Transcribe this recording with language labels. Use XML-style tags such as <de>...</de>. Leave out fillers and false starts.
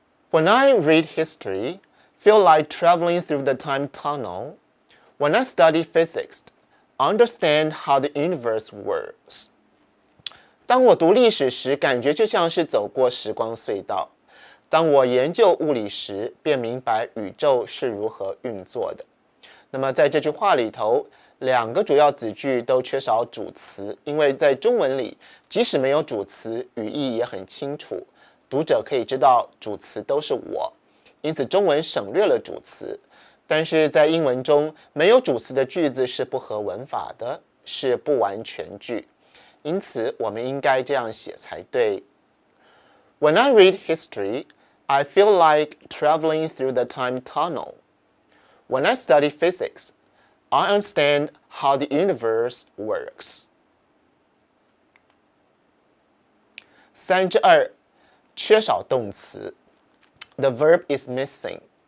<en>When I read history, feel like traveling through the time tunnel. When I study physics, understand how the universe works.</en> <zh>当我读历史时，感觉就像是走过时光隧道；当我研究物理时，便明白宇宙是如何运作的。那么在这句话里头，2个主要子句都缺少主词，因为在中文里，即使没有主词，语义也很清楚，读者可以知道主词都是我，因此中文省略了主词。但是在英文中，没有主词的句子是不合文法的，是不完全句，因此我们应该这样写才对。</zh> <en>When I read history, I feel like traveling through the time tunnel. When I study physics, I understand how the universe works.</en> <zh>3之2，缺少动词。</zh> <en>The verb is missing.</en>